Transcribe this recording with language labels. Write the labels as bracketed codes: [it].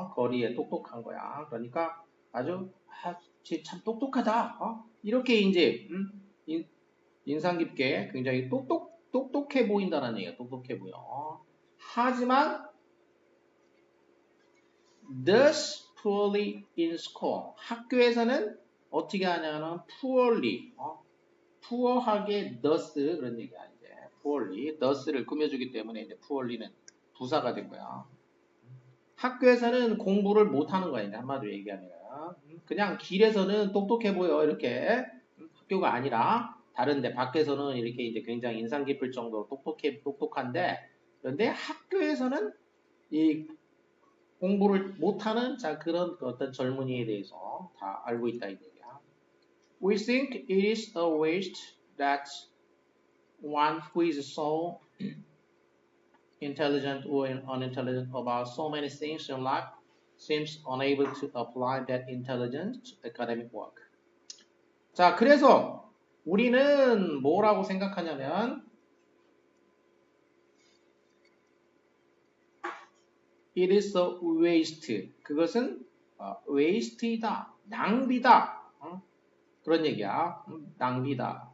[ko] 거리에 똑똑한 거야. 그러니까 아주 쟤참 똑똑하다. 이렇게 이제 인상 깊게 굉장히 똑똑해 보인다는 얘기야. 똑똑해 보여. 하지만 [en] does poorly in school. [ko] 학교에서는 어떻게 하냐면 poorly, poor하게 does 그런 얘기야. 이제 poorly, does를 꾸며주기 때문에 이제 poorly는 부사가 된 거야. 학교에서는 공부를 못하는 거야. 이제 한마디로 얘기하면 그냥 길에서는 똑똑해 보여 이렇게 학교가 아니라 다른데 밖에서는 이렇게 이제 굉장히 인상 깊을 정도로 똑똑한데 그런데 학교에서는 이 공부를 못하는 그런 어떤 젊은이에 대해서 다 알고 있다 이 얘기야. [en] We think it is a waste that one who is so intelligent or unintelligent about so many things in life seems unable to apply that intelligence to academic work. [ko] 자, 그래서 우리는 뭐라고 생각하냐면 [en] it is a waste. [ko] 그것은 waste이다. 낭비다. 그런 얘기야. 낭비다.